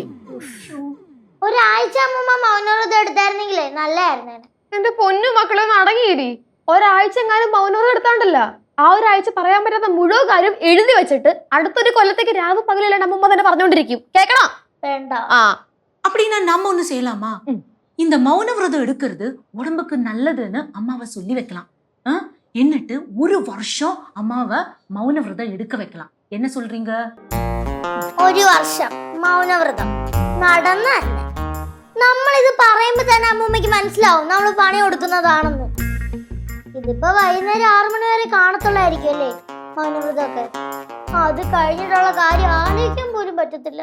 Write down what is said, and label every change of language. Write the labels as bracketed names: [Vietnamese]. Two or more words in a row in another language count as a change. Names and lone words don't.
[Malayalam] ഒരാഴ്ച അമ്മൂമ്മ മൗനവ്രതം എടുത്തായിരുന്നെങ്കിലേ നല്ലായിരുന്നേ. എന്റെ പൊന്നു മക്കളെ അടങ്ങിയിരി. ഒരാഴ്ച എങ്ങാനും മൗനവ്രതം എടുത്താണ്ടല്ല, ആ ഒരാഴ്ച പറയാൻ പറ്റാത്ത മുഴുവൻ കാര്യം എഴുതി വെച്ചിട്ട് അടുത്തൊരു കൊല്ലത്തേക്ക് രാവ് പകലില്ലാണ്ട് അമ്മൂമ്മ തന്നെ പറഞ്ഞോണ്ടിരിക്കും. കേക്കണം? വേണ്ട. [Tamil] அப்படின்னா நம்ம ஒண்ணு செய்யலாமா? இந்த மௌன விரதம் எடுக்கிறது உடம்புக்கு நல்லதுன்னு அம்மாவை சொல்லி வைக்கலாம். [Malayalam] എന്നിട്ട് ഒരു വർഷം അമ്മാവ മൗന വ്രതം എടുക്ക വെക്കണം. [Tamil] என்ன சொல்றீங்க? [Malayalam] ഒരു വർഷം മൗനവ്രതം നടന്നല്ലേ? നമ്മളിത് പറയുമ്പോ തന്നെ അമ്മൂമ്മയ്ക്ക് മനസ്സിലാവും നമ്മൾ പണി കൊടുക്കുന്നതാണെന്ന്. ഇതിപ്പോ വൈകുന്നേരം 6 മണി വരെ കാണത്തുള്ളായിരിക്കും അല്ലേ മൗനവ്രതമൊക്കെ. അത് കഴിഞ്ഞിട്ടുള്ള കാര്യം ആലോചിക്കാൻ പോലും പറ്റത്തില്ല.